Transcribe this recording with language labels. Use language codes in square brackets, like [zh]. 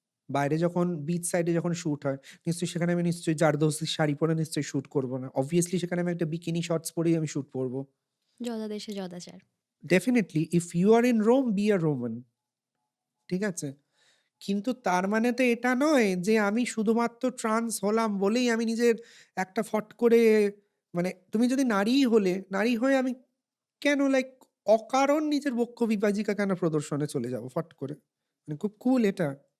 [bn] বাইরে যখন beach side এ যখন শুট হয়, নিশ্চয়ই সেখানে আমি নিশ্চয়ই জারদৌসির শাড়ি পরে নিশ্চয়ই শুট করব না। obviously সেখানে আমি একটা বিকিনি শর্টস পরেই আমি শুট করব। জলাদেশে জদাচার। [en] Definitely if you are in Rome, be a Roman. [bn] ঠিক আছে? কিন্তু তার মানে তো এটা নয় যে আমি শুধুমাত্র ট্রান্স হলাম বলেই আমি নিজের একটা ফট করে, মানে তুমি যদি নারীই হলে, নারী হয়ে আমি কেন লাইক অকারণ নিজের বক্ষ বিভাজিকা কেন প্রদর্শনে চলে যাব ফট করে? মানে খুব কুল এটা।